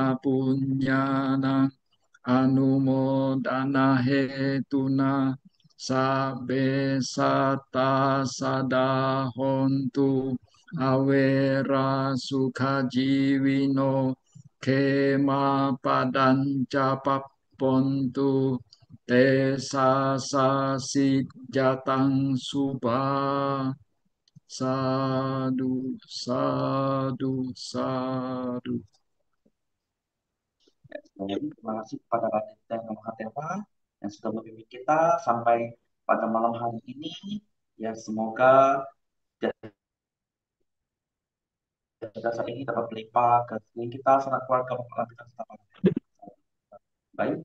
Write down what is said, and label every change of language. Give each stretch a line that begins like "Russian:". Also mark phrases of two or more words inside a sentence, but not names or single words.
Pali: punyana anumodana hetuna sabe sata sadahontu awera sukhajiwino kema padanca papontu te sasit jatang subah sadu sadu sadu.
Indonesian: Jadi terima kasih kepada Bante Mahatera yang sudah membimbing kita sampai pada malam hari ini. Ya, semoga jasa ini dapat melimpah ke sekeliling kita, sanak keluarga, maupun kita serta baik.